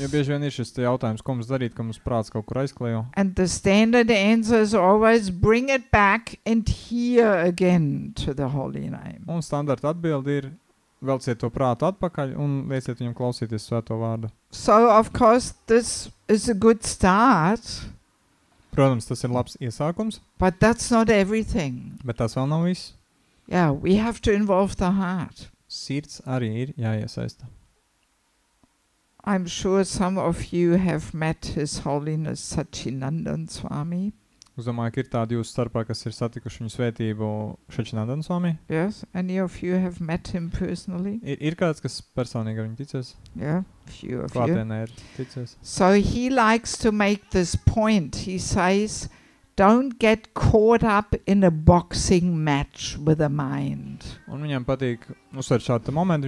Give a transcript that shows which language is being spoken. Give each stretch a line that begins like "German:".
Latvian: Jo bieži vien ir šis jautājums, ko mums darīt, ka mums prāts kaut kur aizklējo.
English: And the standard answer is always bring it back and hear again to the holy name.
Latvian: Un standarta atbildi ir velciet to prātu atpakaļ un lieciet viņam klausīties svēto vārdu.
English: So, of course, this is a good start.
Latvian: Protams, tas ir labs iesākums,
English: But that's not everything.
Latvian: bet tas vēl nav viss.
English: Yeah, we have to involve the heart.
Latvian: Sirds arī ir jāiesaista.
English: I'm sure some of you have met His Holiness Sachinandan Swami.
Latvian: Es domāju, ka ir tādi jūsu starpā, kas ir satikuši viņu svētību Šačinandana Swami.
English: Yes, any of you have met him personally?
Latvian: Ir kāds, kas personīgi ar viņu ticies?
English: Yeah, few of you.
Latvian: Klātienē ir ticies.
English: So he likes to make this point. He says, don't get caught up in a boxing match with the mind.
Latvian: Un viņam patīk uzsvērt šādu momentu.